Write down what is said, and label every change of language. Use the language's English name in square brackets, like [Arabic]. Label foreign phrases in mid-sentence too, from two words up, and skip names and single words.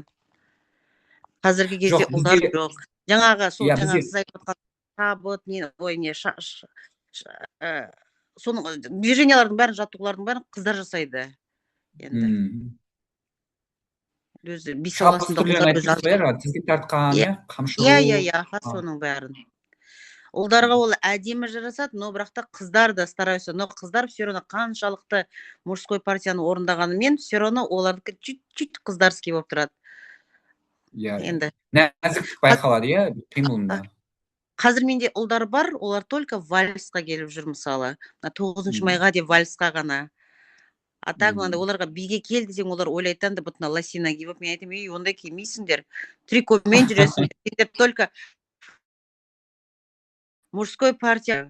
[Kazakh] Қазіргі кезде ұлдар жоқ. Жаңағы сол сіз айтып отқан шабыт, соның движениялардың бәрін, жаттығулардың бәрін қыздар жасайды. Енді. Өзі би саласында тізгін тартқан, қамшы. соның бәрін. Ұлдарға ол әдемі жарасады, но бірақ та қыздар да стараются, но қыздар [Russian] все равно [Kazakh] қаншалықты мужской партияны орындағанымен, [Russian] все равно [Kazakh] олардікі чуть-чуть қыздарский болып тұрады. Енді. Нәзік байқалады, қимылында. Қазір менде ұлдар бар, олар только вальсқа келіп жүр мысалы. 9 майға деп вальсқа ғана. [Russian] А так [Kazakh] мынандай оларға биге кел десең, олар ойлайтын да бұтына лосина киіп, мен айтамын, ей, ондай кимейсіңдер, трикомен жүресіңдер, сендер [Russian] только мужской партия.